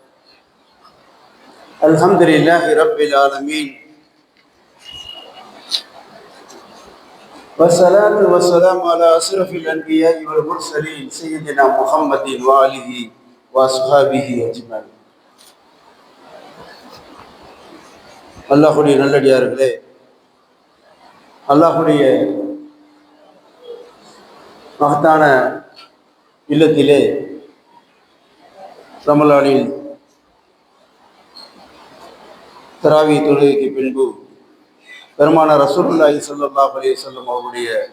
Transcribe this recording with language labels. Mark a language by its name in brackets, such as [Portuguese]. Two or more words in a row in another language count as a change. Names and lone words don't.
[Arabic] الحمد لله رب العالمين، والصلاة والسلام على أشرف الأنبياء والمرسلين سيدنا محمد وآله وأصحابه أجمعين. [Tamil] அல்லாஹுடைய நல்லடியார்களே, அல்லாஹுடைய மகத்தான இல்லத்திலே ரமலானில் தராவி தொழுகைக்கு பின்பு பெருமானார் ரசூலுல்லாஹி [Arabic] صلى الله عليه وسلم [Tamil] அவருடைய